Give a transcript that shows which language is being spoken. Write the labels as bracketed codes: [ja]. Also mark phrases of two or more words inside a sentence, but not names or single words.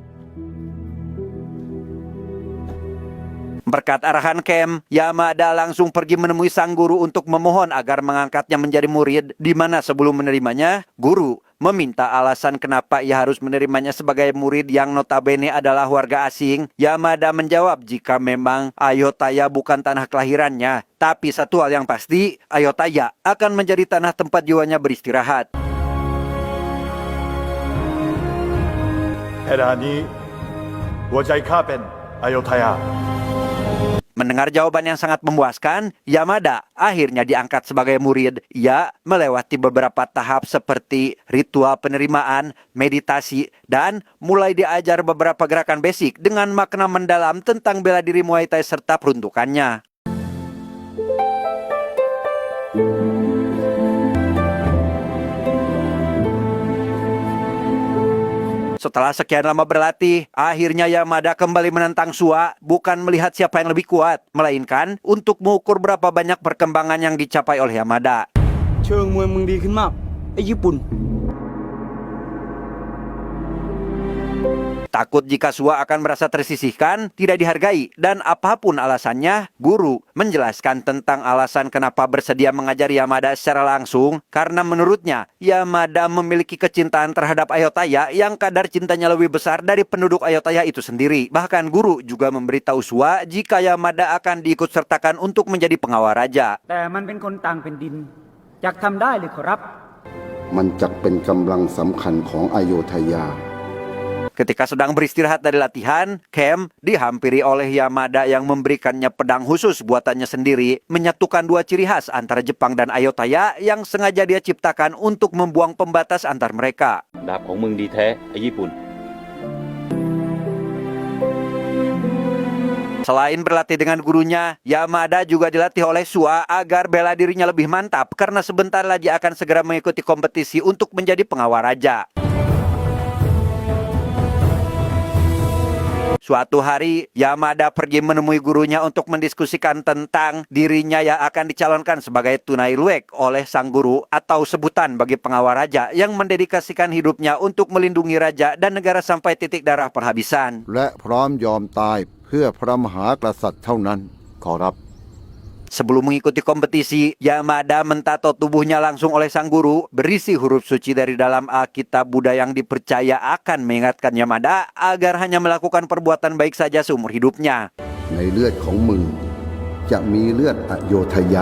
[id] Berkat arahan Kem, Yamada langsung pergi menemui sang guru untuk memohon agar mengangkatnya menjadi murid, di mana sebelum menerimanya, guru meminta alasan kenapa ia harus menerimanya sebagai murid yang notabene adalah warga asing. Yamada menjawab jika memang Ayutthaya bukan tanah kelahirannya, tapi satu hal yang pasti, Ayutthaya akan menjadi tanah tempat jiwanya beristirahat. [th] ขณะนี้หัวใจข้าเป็นอโยธยา [id] Mendengar jawaban yang sangat memuaskan, Yamada akhirnya diangkat sebagai murid. Ia melewati beberapa tahap seperti ritual penerimaan, meditasi, dan mulai diajar beberapa gerakan basic dengan makna mendalam tentang bela diri Muay Thai serta peruntukannya. Setelah sekian lama berlatih, akhirnya Yamada kembali menentang Shua, bukan melihat siapa yang lebih kuat, melainkan untuk mengukur berapa banyak perkembangan yang dicapai oleh Yamada. [th] เชิงมวยมึงดีขึ้นมากไอ้ญี่ปุ่น [id] Takut jika Shua akan merasa tersisihkan, tidak dihargai, dan apapun alasannya, guru menjelaskan tentang alasan kenapa bersedia mengajari Yamada secara langsung, karena menurutnya, Yamada memiliki kecintaan terhadap Ayutthaya yang kadar cintanya lebih besar dari penduduk Ayutthaya itu sendiri. Bahkan guru juga memberitahu Shua jika Yamada akan diikut sertakan untuk menjadi pengawal raja. [th] แต่มันเป็นคนต่างแผ่นดินอยากทำได้หรือขอรับ มันจักเป็นกำลังสำคัญของอโยธยา [id] Ketika sedang beristirahat dari latihan, Kem dihampiri oleh Yamada yang memberikannya pedang khusus buatannya sendiri, menyatukan dua ciri khas antara Jepang dan Ayutthaya yang sengaja dia ciptakan untuk membuang pembatas antar mereka. [th] ดาบของมึงดีแท้ไอ้ญี่ปุ่น [id] Selain berlatih dengan gurunya, Yamada juga dilatih oleh Shua agar bela dirinya lebih mantap karena sebentar lagi akan segera mengikuti kompetisi untuk menjadi pengawal raja. Suatu hari, Yamada pergi menemui gurunya untuk mendiskusikan tentang dirinya yang akan dicalonkan sebagai Tunai Luek oleh sang guru atau sebutan bagi pengawal raja yang mendedikasikan hidupnya untuk melindungi raja dan negara sampai titik darah penghabisan. [th] และพร้อมยอมตายเพื่อพระมหากษัตริย์เท่านั้นขอรับ [id] Sebelum mengikuti kompetisi, Yamada mentato tubuhnya langsung oleh sang guru, berisi huruf suci dari dalam Alkitab Buddha yang dipercaya akan mengingatkan Yamada agar hanya melakukan perbuatan baik saja seumur hidupnya. [th] ในเลือดของมึงจะมีเลือดอโยธยา